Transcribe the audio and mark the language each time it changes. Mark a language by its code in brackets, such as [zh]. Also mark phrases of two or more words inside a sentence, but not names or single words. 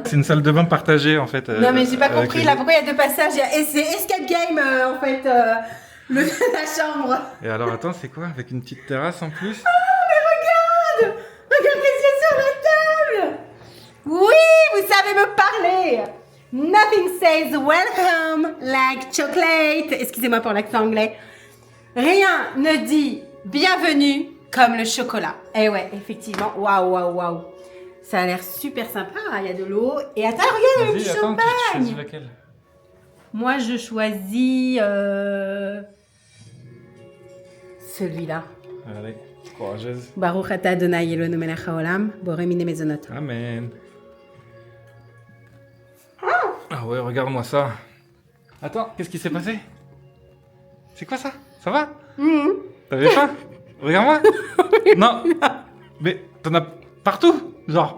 [fr] C'est une salle de bain partagée en fait. Non mais j'ai pas avec compris les- là, pourquoi il y a deux passages? Et c'est [en] escape game [fr] en fait, la chambre. Et alors attends, c'est quoi? Avec une petite terrasse en plus? Regarde ce qu'il y a sur la table. Oui, vous savez me parler. [en] Nothing says welcome like chocolate. [fr] Excusez-moi pour l'accent anglais. Rien ne dit bienvenue comme le chocolat. Eh ouais, effectivement. Waouh, waouh, waouh. Ça a l'air super sympa. Il y a de l'eau. Et attends, regarde, il y a Vas-y, du attends, tu choisis champagne. laquelle? Moi, je choisis celui-là. Allez, courageuse. [he] ברוך אתה אדוני אלוהינו מלך העולם, בורא מיני מזונות. [fr] Amen. Ah ouais, regarde-moi ça. Attends, qu'est-ce qui s'est passé? C'est quoi ça? Ça va? T'avais faim? Regarde-moi. Non. Mais t'en as partout, genre.